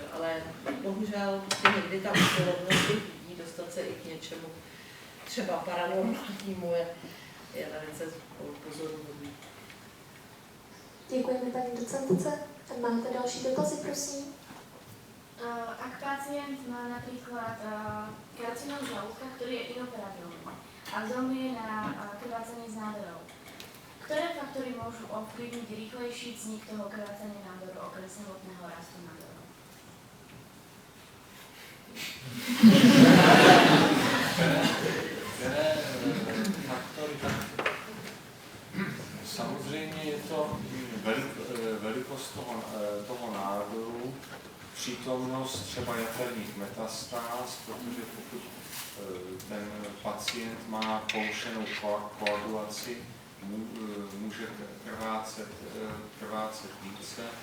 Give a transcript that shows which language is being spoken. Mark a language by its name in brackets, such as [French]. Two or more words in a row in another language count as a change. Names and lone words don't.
[Czech] Ale bohužel prostě někdy ta usilovnost lidí dostat se i k něčemu třeba paranormálnímu je velice pozoruhodný. Děkujeme paní docentce. Máte další dotazy, prosím? [Slovak] Ak pacient má napríklad karcinóm žalúdka, ktorý je inoperabilný a zomrie na krvácanie z nádorov, ktoré faktory môžu ovplyvniť rýchlejší vznik toho krvácania nádoru okrem samotného rastu nádorov? [Czech] Které faktory, tak samozřejmě je to velikost toho nádoru, přítomnost třeba jaterních metastáz, protože pokud ten pacient má porušenou koagulaci, může krvácet více,